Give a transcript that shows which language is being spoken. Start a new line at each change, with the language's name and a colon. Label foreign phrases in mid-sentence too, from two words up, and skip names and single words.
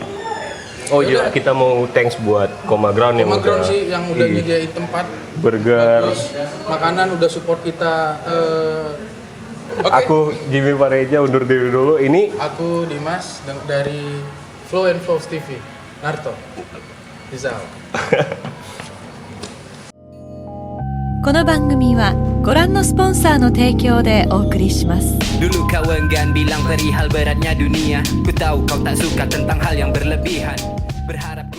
Indonesian: Oh iya, kita mau thanks buat Koma Ground yang Cuma ground udah sih yang udah Ih, nyediain tempat, burger. terus makanan udah support kita. Oke, Aku Jimmy Pareja undur diri dulu. Ini aku Dimas dari Flow and Flows TV. Narto, Rizal.
Japanese: この番組はご覧のスポンサーの提供でお送りします。
Indonesian: Dulu kau enggan bilang perihal beratnya dunia. Ku tahu kau tak suka tentang hal yang berlebihan. Berharap